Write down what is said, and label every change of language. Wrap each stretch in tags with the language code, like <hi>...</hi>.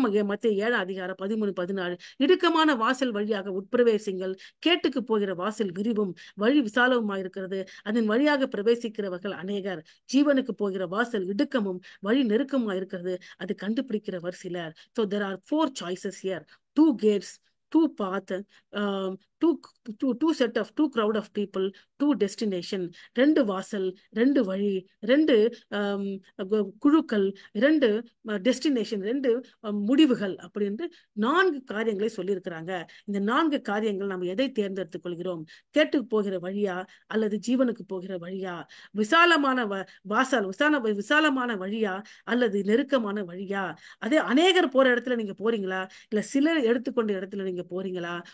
<ta>மத்திய 7ஆம் அதிகாரம் 13, 14 இடுக்கமான வாசல் வழியாக உட்பிரவேசிங்கள், கேட்டுக்கு போகிற வாசல் விரிவும் வழி விசாலவுமாயிருக்கிறது, அதன் வழியாக பிரவேசிக்கிறவர்கள் அநேகர். ஜீவனுக்கு போகிற வாசல் இடுக்கமும் வழி நெருக்கமாயிருக்கிறது, அது கண்டுபிடிக்கிறவர் சிலர்.</ta> <en>So there are 4 choices here, 2 gates, 2 path, um, two crowd of people, 2 destination,</en> <ta>2 வாசல், 2 வழி, 2 குழுக்கள், 2 டெஸ்டினேஷன், 2 முடிவுகள் அப்படின்னு 4 காரியங்களை சொல்லியிருக்கிறாங்க. இந்த 4 காரியங்கள் நம்ம எதை தேர்ந்தெடுத்துக் கொள்கிறோம்? கேட்டு போகிற வழியா அல்லது ஜீவனுக்கு போகிற வழியா? விசாலமான வாசல் விசாலமான வழியா அல்லது நெருக்கமான வழியா? அதே அநேகர் போற இடத்துல நீங்க போறீங்களா, இல்ல சிலர் எடுத்துக்கொண்ட இடத்துல நீங்க போறீங்களா?</ta>